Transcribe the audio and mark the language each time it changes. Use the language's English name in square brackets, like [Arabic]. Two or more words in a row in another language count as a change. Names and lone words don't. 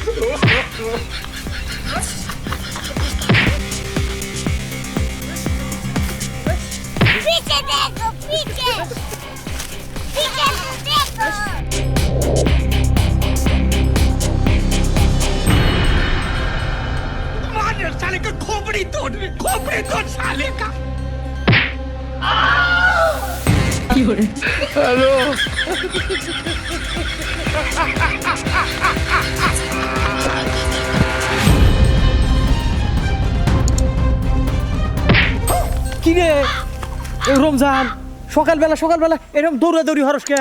[Hindi] पीछे देखो पीछे पीछे देखो मार साले का खोपड़ी तोड़ साले का। हेलो [Bangla] কি রে রমজান, সকালবেলা এরকম দৌড়াদৌড়ি হরস কে?